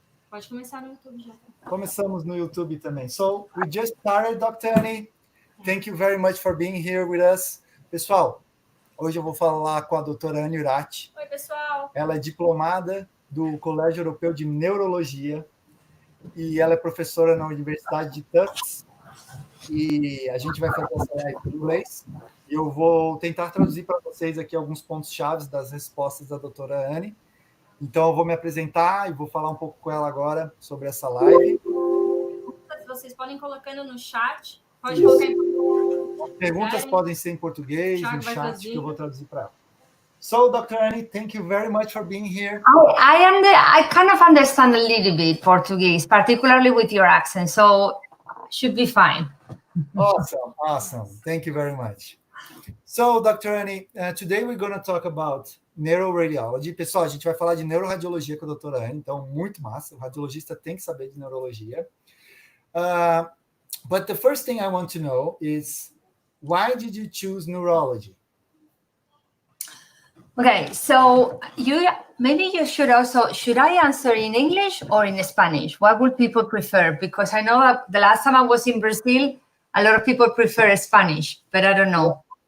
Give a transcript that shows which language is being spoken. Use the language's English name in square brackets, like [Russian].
[Portuguese] Pode começar no YouTube já. Começamos no YouTube também. [English] So, we just started, Dr. Annie. Thank you very much for being here with us. [Portuguese] Pessoal, hoje eu vou falar com a doutora Anne Uriarte. Oi, pessoal. Ela é diplomada do Colégio Europeu de Neurologia e ela é professora na Universidade de Tufts. E a gente vai fazer essa live em inglês. E eu vou tentar traduzir para vocês aqui alguns pontos chaves das respostas da doutora Anne. Então, eu vou me apresentar e vou falar um pouco com ela agora sobre essa live. Vocês podem ir colocando no chat. Pode colocar em português. Perguntas podem ser em português, no chat, que eu vou traduzir para ela. [English] So, Dr. Annie, thank you very much for being here. I kind of understand a little bit Portuguese, particularly with your accent, so should be fine. Awesome, awesome. Thank you very much. So, Dr. Annie, today we're going to talk about neuro-radiology. [Portuguese] Pessoal, a gente vai falar de neuroradiologia com a doutora Anne, então muito massa. O radiologista tem que saber de neurologia. [English] But the first thing I want to know is, why did you choose neurology? Okay, so maybe you should I answer in English or in Spanish? What would people prefer? Because I know that the last time I was in Brazil, a lot of people prefer Spanish, but I don't know.